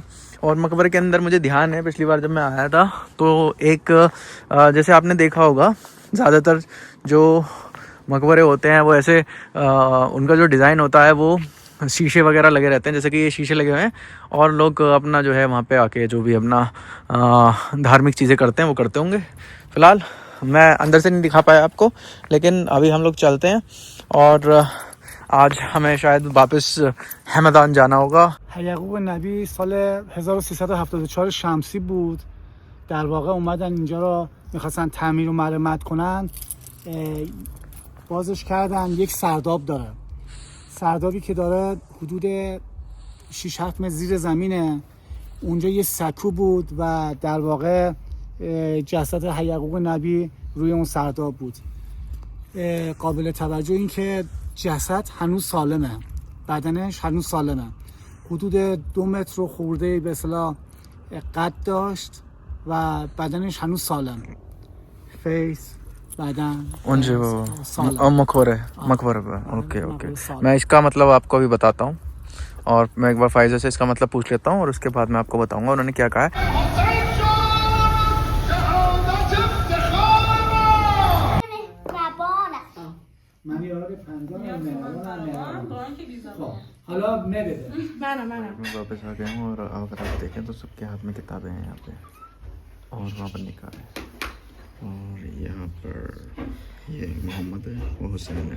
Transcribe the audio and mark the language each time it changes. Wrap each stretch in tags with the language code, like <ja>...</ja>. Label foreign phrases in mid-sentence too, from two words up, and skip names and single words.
<hi>और मकबरे के अंदर मुझे ध्यान है पिछली बार जब मैं आया था तो एक जैसे आपने देखा होगा ज़्यादातर जो मकबरे होते हैं वो ऐसे उनका जो डिज़ाइन होता है वो शीशे वगैरह लगे रहते हैं, जैसे कि ये शीशे लगे हुए हैं, और लोग अपना जो है वहाँ पे आके जो भी अपना धार्मिक चीज़ें करते हैं वो करते होंगे। फ़िलहाल मैं अंदर से नहीं दिखा पाया आपको, लेकिन अभी हम लोग चलते हैं और आज हमें शायद वापस हमदान जाना होगा।</hi> <fa>याकूब नबी साल 1374 शمسی بود. در واقع اومدن اینجا رو می‌خواستن تعمیر و مرمت کنن، بازش کردن. یک سرداب داره، سردابی که داره حدود 6-7 متر زیر زمینه. اونجا یه سکو بود و در واقع جسد یعقوب نبی روی اون سرداب بود. قابل توجه این که جسد هنوز سالمه، بدنش هنوز سالمه. حدود 2 متر و خورده به اصطلاح قد داشت و بدنش هنوز سالم. فیس بدن</fa> <hi>मकबरे पे। ओके मैं इसका मतलब आपको अभी बताता हूँ, और मैं एक बार फाइज़र से इसका मतलब पूछ लेता हूँ और उसके बाद मैं आपको बताऊँगा उन्होंने क्या कहा है। मैं वापस आ गया हूँ और अगर आप देखें तो सबके हाथ में किताबें हैं यहाँ पे, और वहाँ पर निकाल है, और यहाँ पर ये मोहम्मद है, वो हुसैन है।</hi>